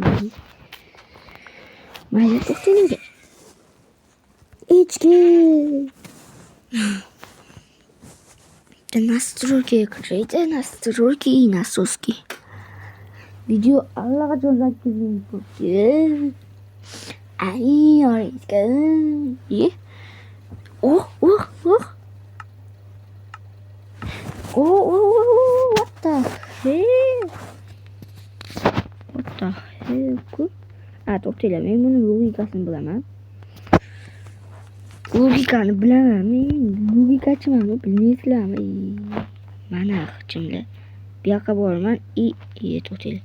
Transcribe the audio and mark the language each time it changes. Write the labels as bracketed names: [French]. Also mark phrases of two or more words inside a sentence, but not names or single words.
[Uzbek] Mayli, to'xtang. Echki. Настройки. Video allaqachon 8 minut bo'ldi. Ay, orayga. [English] Oh. What the hell? [Uzbek] To'xtanglar, men buni logikasini bilaman. Men logikachiman, bilmaysizlarmi? Mana jimlar. Bu yoqqa boraman. To'xtanglar.